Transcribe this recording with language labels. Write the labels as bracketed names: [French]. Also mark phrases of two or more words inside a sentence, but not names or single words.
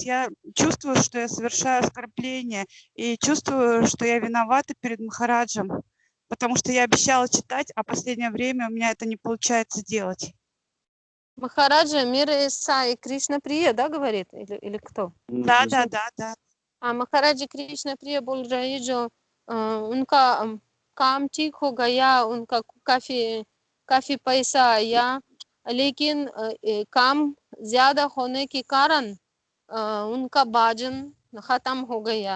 [Russian] Я чувствую, что я совершаю оскорбление, и чувствую, что я виновата перед Махараджем, потому что я обещала читать, а последнее время у меня это не получается делать. Махараджа, мир Иса и Кришна Прия, да, говорит? Или кто? Да. [Hindi] महाराज कृष्ण प्रिय बोल रहे हैं जो उनका काम ठीक हो गया, उनका काफी पैसा आया, लेकिन काम ज्यादा होने के कारण उनका बाजन खत्म हो गया।